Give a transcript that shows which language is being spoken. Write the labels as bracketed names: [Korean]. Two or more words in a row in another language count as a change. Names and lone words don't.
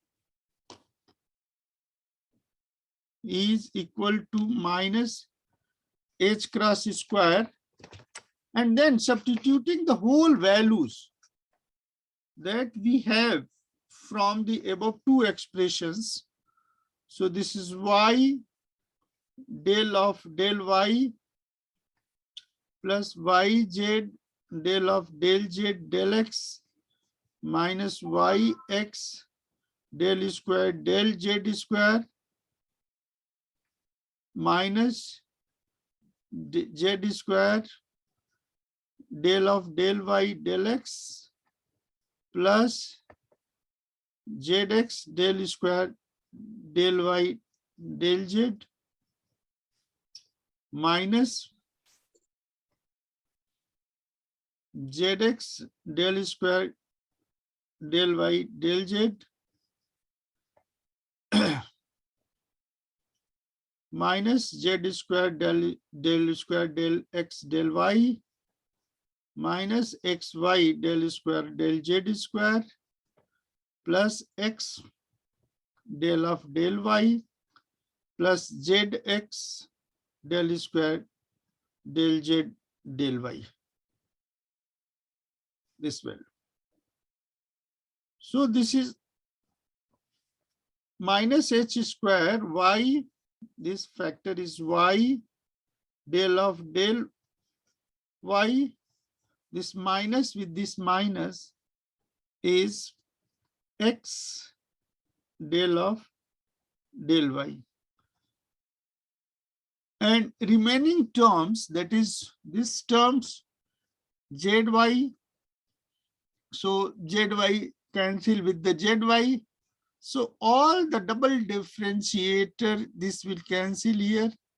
[English] is equal to minus H cross square, and then substituting the whole values that we have from the above two expressions. So this is y del of del y plus yz del of del z del x minus yx del square del z square minus z square del of del y del x plus zx del square del y del z minus zx del square del y del z minus z square del square del x del y minus xy del square del z square plus x del of del y plus zx del square del z del y. This value. So this is minus h square y. This factor is y del of del y. This minus with this minus is x del of del y. And remaining terms, that is this terms zy. So zy cancel with the zy. So all the double differentiator, this will cancel here.